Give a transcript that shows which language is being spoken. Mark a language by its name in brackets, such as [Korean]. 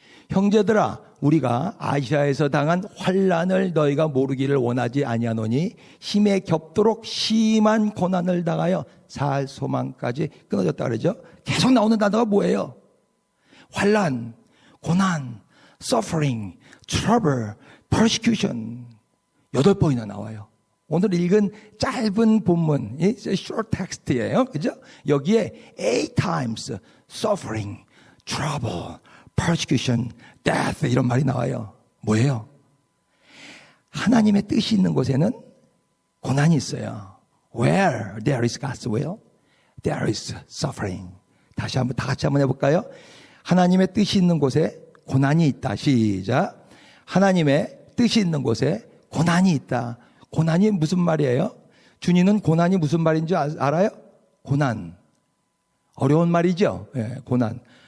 [Korean] 형제들아, 우리가 아시아에서 당한 환난을 너희가 모르기를 원하지 아니하노니 힘에 겹도록 심한 고난을 당하여 살 소망까지 끊어졌다 그러죠. 계속 나오는 단어가 뭐예요? 환난, 고난, [English] suffering, trouble, persecution [Korean] 8번이나 나와요. 오늘 읽은 짧은 본문, [English] short text [Korean] 예요. 그죠? 여기에 [English] 8 times suffering, trouble, persecution, death [Korean] 이런 말이 나와요. 뭐예요? 하나님의 뜻이 있는 곳에는 고난이 있어요. [English] Where there is God's will, there is suffering. [Korean] 다시 한번 다 같이 한번 해볼까요? 하나님의 뜻이 있는 곳에 고난이 있다. 시작. 하나님의 뜻이 있는 곳에 고난이 있다. 고난이 무슨 말이에요? 준이는 고난이 무슨 말인지 알아요? 고난. 어려운 말이죠. 예, 고난.